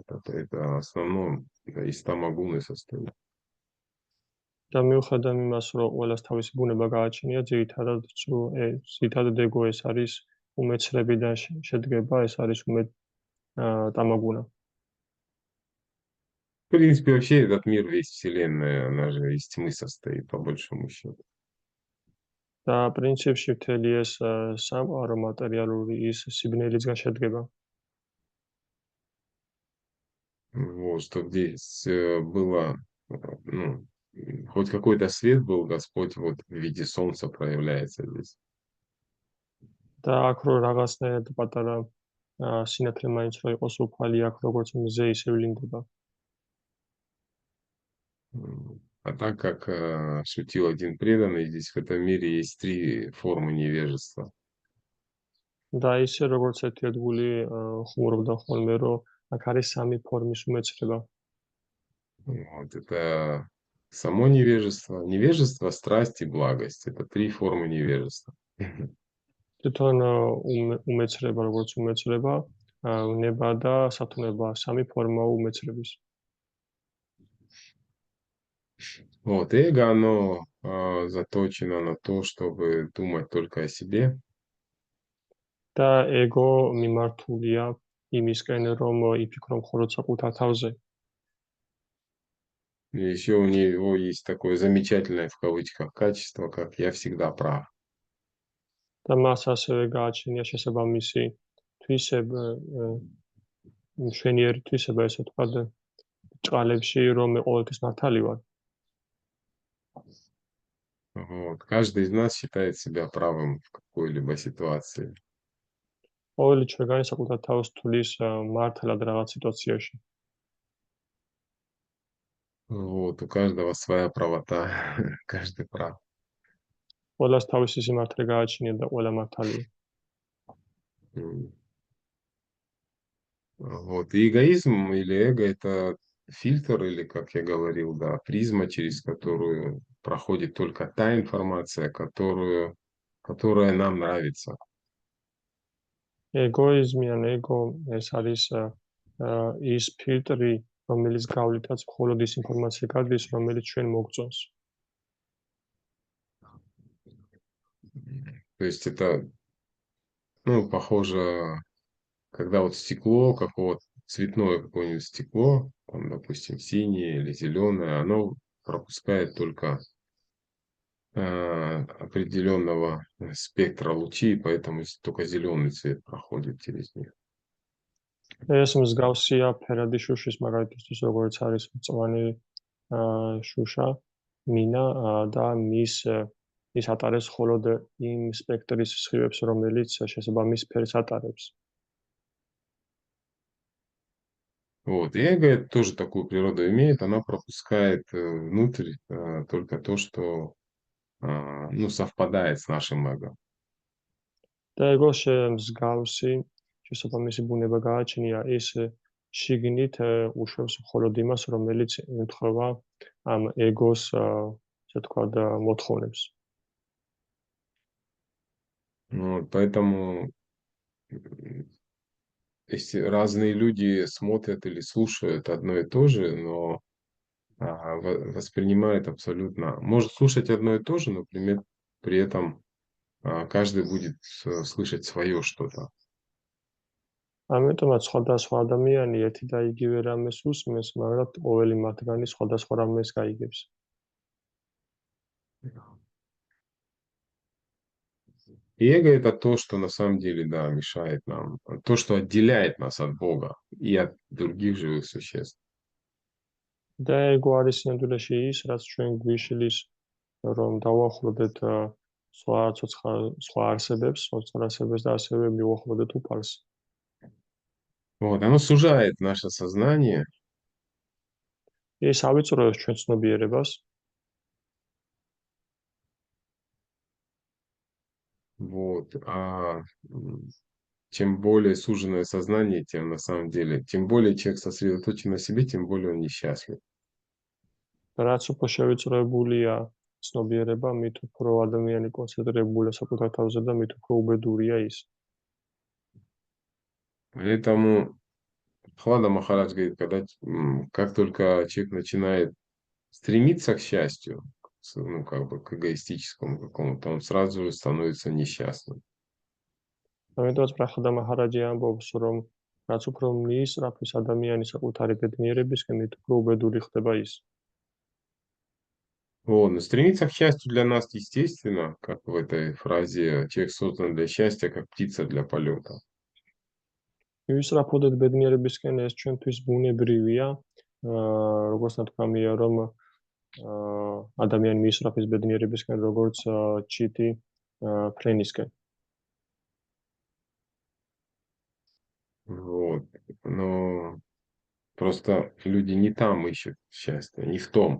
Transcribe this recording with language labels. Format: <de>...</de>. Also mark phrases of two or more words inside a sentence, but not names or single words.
<ru>Это в основном из тамагуны состоит.</ru> <ka>და მიუხედავ იმას, რომ ყველას თავისი ბუნება გააჩნია, ძირითადად ეგო ეს არის უმეცრებიდან შედგება, ეს არის тамагуна.</ka> <ru>В принципе, вообще этот мир, весь Вселенная, она же из тьмы состоит, по большому счету.</ru> <ka>და პრინციპში მთელი ეს სამყარო მატერიალური ის სიბნელისგან შედგება.</ka> <ru>Вот, что здесь было, ну, хоть какой-то свет был, Господь вот в виде солнца проявляется здесь.</ru> <ka>და აქ რო რაღაცნაირად პატარა სინათლე მაინც რო იყოს უფალი აქ როგორც მზე ისე ვლინდება.</ka> <ru>А так как шутил один преданный, здесь в этом мире есть три формы невежества.</ru> <ka>და ისე როგორც ერთი ადგილი ხუმრობდა ხოლმე რომ აქ არის სამი ფორმის უმეცრება.</ka> <ru>Вот, это само невежество, невежество, страсть и благость. Это три формы невежества.</ru> <ka>თვითონ უმეცრება როგორც უმეცრება, ნება და სათნოება სამი ფორმაა უმეცრების.</ka> <ru>Вот, эго, оно заточено на то, чтобы думать только о себе.</ru> <ka>და ეგო მიმართულია იმისკენ რომ იფიქრო მხოლოდ საკუთარ თავზე.</ka> <ru>И еще у него есть такое замечательное в кавычках качество, как я всегда прав.</ru> <ka>და მას ასევე გააჩნია შესაბამისი თვისება, მშვენიერი თვისება, ესე ვთქვათ, ჭყალებში, რომ მე ყოველთვის მართალი ვარ.</ka> <ru>Вот. Каждый из нас считает себя правым в какой-либо ситуации.</ru> <ka>ყოველი ჩვენი საკუთარ თავს თulis მართლად რაღაც სიტუაციაში.</ka> <ru>Вот. У каждого своя правота, каждый прав.</ru> <ka>ყველას თავისი სიმართლე გააჩნია და ყველა მართალია.</ka> <ru>Вот. И эгоизм или эго – это фильтр, или, как я говорил, да, призма, через которую проходит только та информация, которая нам нравится.</ru> <ka>ეგოიზმი ან ეგო ეს არის ის ფილტრი, რომელიც გავლითაც მხოლოდ ის ინფორმაცია გადის, რომელიც ჩვენ მოგწონს.</ka> <ru>То есть это, ну, похоже, когда вот стекло, какого-то цветное какое-нибудь стекло, там, допустим, синее или зеленое, оно пропускает только определенного спектра лучей, поэтому только зеленый цвет проходит через них.</ru> <ka>ეს მსგავსია ფერადი შუშის მაგალითისთვის, როგორც არის მწვანე შუშა, მინა და ის ატარებს მხოლოდ იმ სპექტრის სხივებს, რომელიც შესაბამის ფერს ატარებს.</ka> <ru>Вот, и эго тоже такую природу имеет, она пропускает внутрь только то, что ну, совпадает с нашим эго.</ru> <ka>და ეგო მსგავსი შესაბამისი ბუნება გააჩნია, ეს შიგნით უშვებს მხოლოდ იმას, რომელიც ემთხვევა ამ ეგოს, ასე ვთქვათ, მოთხოვნებს.</ka> <ru>Вот, поэтому если разные люди смотрят или слушают одно и то же, но воспринимают абсолютно... Может слушать одно и то же, но при этом каждый будет слышать свое что-то.</ru> <ka>ამიტომაც სხვადასხვა ადამიანი ერთი და იგივე რამეს უსმენს, მაგრამ ყოველი მათგანი სხვადასხვა რამეს გაიგებს.</ka> <ru>И эго это то, что на самом деле, да, мешает нам, то, что отделяет нас от Бога и от других живых существ.</ru> <ka>და ეგო არის სინამდვილეში ის, რაც ჩვენ გვიშლის, რომ დავაახლოვდეთ სხვა არსებებს, და ასევე მივაახლოვდეთ უფალს.</ka> <ru>Вот, оно сужает наше сознание.</ru> <ka>ეს ავიწროებს ჩვენ ცნობიერებას.</ka> <ru>Вот, чем более суженное сознание, тем на самом деле, тем более человек сосредоточен на себе, тем более он несчастлив.</ru> <ka>რაც უფრო შევიწროებულია ცნობიერება, მით უფრო ადამიანი კონცენტრირებულია საკუთარ თავზე და მით უფრო უბედურია ის.</ka> <ru>Поэтому Хлада Махарадж говорит, когда как только человек начинает стремиться к счастью, ну, как бы к эгоистическому какому-то, он сразу же становится несчастным.</ru> <ka>ამიტომაც პრახადა მაჰარაჯი ამბობს, რომ რაც უფრო მიისწრაფის ადამიანი საკუთარი ბედნიერებისკენ, მით უფრო უბედური ხდება ის.</ka> <ru>Вот, но стремиться к счастью для нас естественно, как в этой фразе, человек создан для счастья, как птица для полета.</ru> <ka>მივისწრაფოდეთ ბედნიერებისკენ, ეს ჩვენთვის ბუნებრივია, როგორც ნათქვამია, რომ ადამიანი მიისწრაფის ბედნიერებისკენ, როგორც ჩიტი ფრენისკენ.</ka> <ru>Вот, но просто люди не там ищут счастье, не в том.</ru>